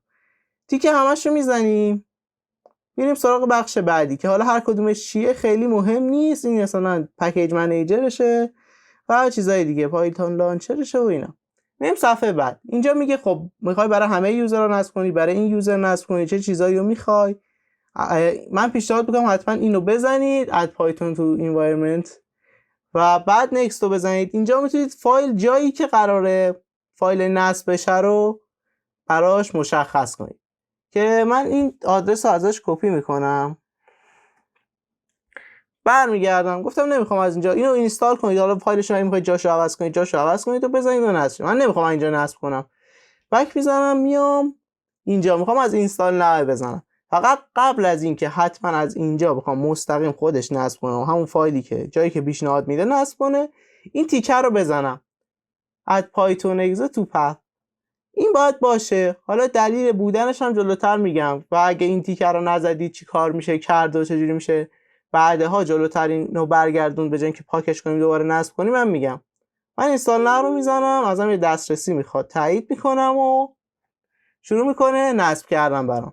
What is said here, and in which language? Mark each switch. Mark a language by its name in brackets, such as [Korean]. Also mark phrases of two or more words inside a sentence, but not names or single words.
[Persian] تیکه همشو میزنیم، میریم سراغ بخش بعدی که حالا هر کدومش چیه خیلی مهم نیست. این مثلا [English] package manager [Persian] و چیزای دیگه، پایتون لانچرشه و اینا. میریم صفحه بعد. اینجا میگه خب میخوای برای همه یوزرها نصب کنی، برای این یوزر نصب کنی، چه چیزایی رو میخوای. من پیشنهاد میکنم حتما اینو بزنید [English] add python to environment [Persian] و بعد next رو بزنید. اینجا میتونید فایل جایی که قراره فایل نصب بشه رو براش مشخص کنید که من این آدرس رو ازش کپی میکنم، برمیگردم گفتم نمیخوام از اینجا اینو اینستال کنید، حالا فایلش رو میخواید جاشو عوض کنید و بزنید و نصب. من نمیخوام اینجا نصب کنم، بک میزنم، میام اینجا میخوام از [English] install now [Persian] بزنم. فقط قبل از این که حتما از اینجا بخوام مستقیم خودش نصب کنم، همون فایلی که جایی که پیشنهاد میده نصب کنه، این تیکه رو بزنم [English] add python exe to path. [Persian] این باید باشه. حالا دلیل بودنش هم جلوتر میگم و اگه این تیکه رو نزدید چی کار میشه کرد و چجوری میشه بعدها جلوتر اینو برگردون به جای اینکه پاکش کنیم دوباره نصب کنیم من میگم. من [English] install now [Persian] رو میزنم، ازم یه دسترسی میخواد، تایید میکنم و شروع میکنه نصب کردن برام.